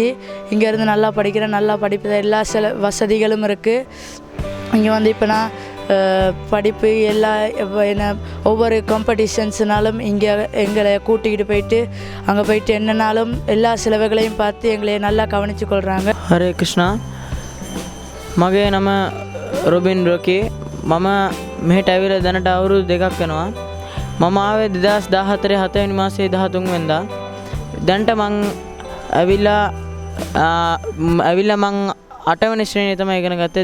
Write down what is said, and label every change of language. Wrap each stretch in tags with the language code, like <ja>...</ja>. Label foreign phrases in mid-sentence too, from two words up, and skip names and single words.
<ta>இங்கேருந்து நல்லா படிக்கிறேன், நல்லா படிப்பு, எல்லா வசதிகளும் இருக்குது. இங்கே வந்து இப்போ நான் படிப்பு எல்லா என்ன ஒவ்வொரு காம்படிஷன்ஸ்னாலும் இங்கே எங்களை கூட்டிக்கிட்டு போயிட்டு அங்கே போயிட்டு என்னன்னாலும் எல்லா செலவுகளையும் பார்த்து எங்களை நல்லா கவனித்து கொள்கிறாங்க.</ta> <si>හරේ ක්‍රිෂ්ණා මගේ නම රොබින් රොකී. මම මෙහෙට ඇවිල්ලා දැනට අවුරුදු 2ක් වෙනවා. මම ආවේ 2014 7 වෙනි මාසයේ 13 වෙනිදා. දැනට මං ඇවිල්ලා මං 8 වෙනි ශ්‍රේණිය තමයි ඉගෙන ගත්තේ.</si>